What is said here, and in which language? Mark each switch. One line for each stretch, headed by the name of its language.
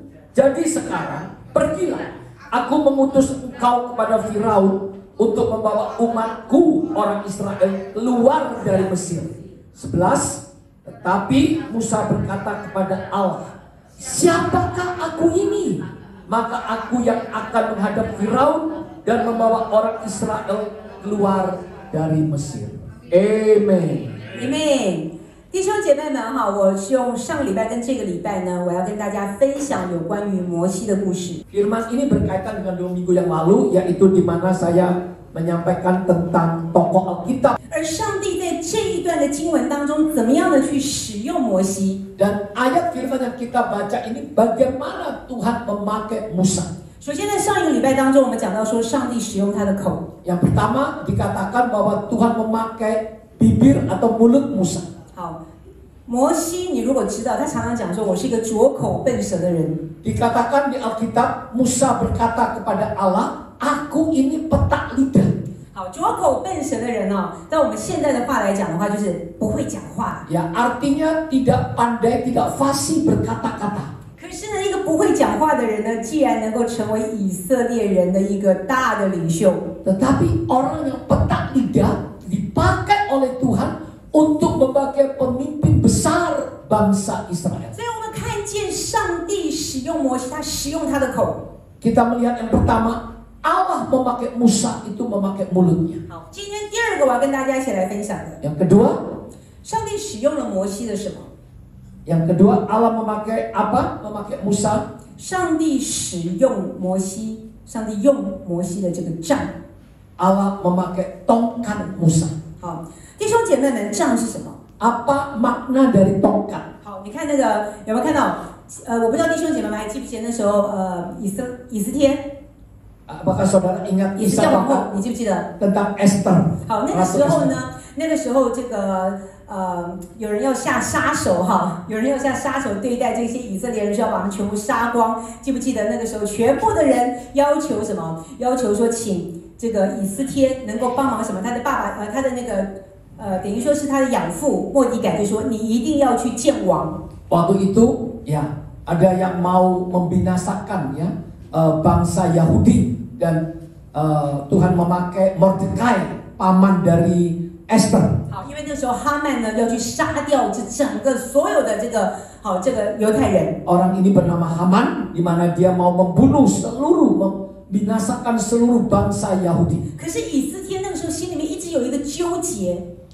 Indonesian: Jadi sekarang pergilah, aku mengutus engkau kepada Firaun untuk membawa umatku orang Israel keluar dari Mesir. 11. Tetapi Musa berkata kepada Allah, siapakah aku ini? Maka aku yang akan menghadap Firaun dan membawa orang Israel keluar dari Mesir. Amen. Amen。
Chinese: 弟兄姐妹们哈，我用上个礼拜跟这个礼拜呢，我要跟大家分享有关于摩西的故事。
Indonesian: Firman ini berkaitan dengan 2 minggu yang lalu, yaitu di mana saya menyampaikan tentang tokoh Alkitab.
Chinese: 而上帝在这一段的经文当中，怎么样的去使用摩西？
Indonesian: Dan ayat firman yang kita baca ini bagaimana Tuhan memakai Musa.
Chinese: 首先在上一个礼拜当中，我们讲到说，上帝使用他的口。
Indonesian: Yang pertama dikatakan bahwa Tuhan memakai bibir atau mulut Musa.
Chinese: 好，摩西，你如果知道，他常常讲说，我是一个拙口笨舌的人。
Indonesian: Dikatakan di Alkitab, Musa berkata kepada Allah, aku ini petak lidah.
Chinese: 好，拙口笨舌的人哦，在我们现在的话来讲的话，就是不会讲话。
Indonesian: Ya, artinya tidak pandai, tidak fasih berkata-kata.
Chinese: 可是呢，一个不会讲话的人呢，既然能够成为以色列人的一个大的领袖，
Indonesian: Tetapi orang yang petak lidah dipakai oleh Tuhan untuk sebagai pemimpin besar bangsa Israel.
Chinese: 所以我们看见上帝使用摩西，他使用他的口。
Indonesian: Kita melihat yang pertama, Allah memakai Musa itu memakai mulutnya.
Chinese: 好，今天第二个我要跟大家一起来分享的，
Indonesian: Yang kedua,
Chinese: 上帝使用了摩西的什么？
Indonesian: yang kedua Allah memakai apa? Memakai Musa.
Chinese: 上帝使用摩西，上帝用摩西的这个杖。
Indonesian: Allah memakai tongkat Musa.
Chinese: 好，弟兄姐妹们，杖是什么？
Indonesian: Apa makna dari tongkat?
Chinese: 好，你看那个有没有看到？我不知道弟兄姐妹们还记不记得那时候以斯帖。
Indonesian: Apakah saudara ingat
Chinese: 也是
Indonesian: kisah
Chinese: 叫王后，
Indonesian: Bapak
Chinese: 你记不记得？
Indonesian: tentang Esther?
Chinese: 好，那个时候呢，那个时候这个有人要下杀手哈，有人要下杀手对待这些以色列人，是要把他们全部杀光。记不记得那个时候，全部的人要求什么？要求说，请这个以斯帖能够帮忙什么？他的爸爸他的那个等于说是他的养父末底改就说，你一定要去见王。
Indonesian: Waktu itu ya ada yang mau membinasakan ya bangsa Yahudi dan Tuhan memakai Mordekai paman dari Esther.
Chinese: 好，因为那时候哈曼呢要去杀掉这整个所有的这个犹太人。
Indonesian: Orang ini bernama Haman, di mana dia mau membunuh membinasakan seluruh bangsa Yahudi.
Chinese: 可是以斯帖那个时候心里面一直有一个纠结。